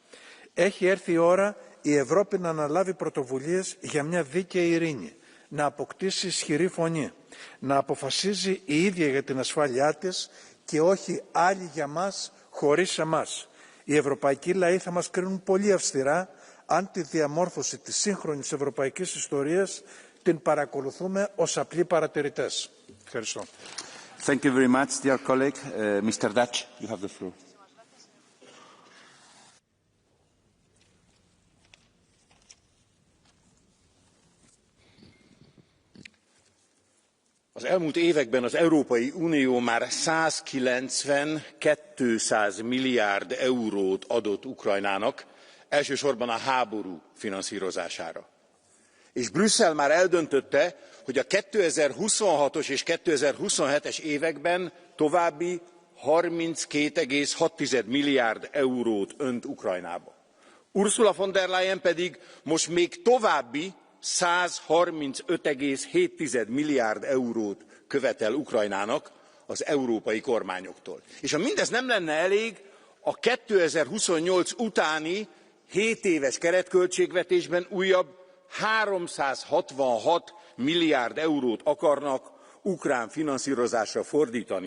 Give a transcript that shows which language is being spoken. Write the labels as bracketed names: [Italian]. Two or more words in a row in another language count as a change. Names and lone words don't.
[Greek] Έχει έρθει η ώρα η Ευρώπη να αναλάβει πρωτοβουλίες για μια δίκαιη ειρήνη, να αποκτήσει ισχυρή φωνή, να αποφασίζει η ίδια για την ασφάλειά της και όχι άλλοι για μας χωρίς εμάς. Οι ευρωπαϊκοί λαοί θα μας κρίνουν πολύ αυστηρά αν τη διαμόρφωση της σύγχρονης ευρωπαϊκής ιστορίας την παρακολουθούμε ως απλοί παρατηρητές. Ευχαριστώ. [English] Thank you very much, dear colleague. Mr. Dutch, you have the floor. [Hungarian] Az elmúlt években az Európai Unió már 190-200 milliárd eurót adott Ukrajnának, elsősorban a háború finanszírozására. És Brüsszel már eldöntötte, hogy a 2026-os és 2027-es években további 32,6 milliárd eurót önt Ukrajnába. Ursula von der Leyen pedig most még további 135,7 milliárd eurót követel Ukrajnának az európai kormányoktól. És ha mindez nem lenne elég, a 2028 utáni 7 éves keretköltségvetésben újabb 366 milliárd eurót akarnak ukrán finanszírozásra fordítani.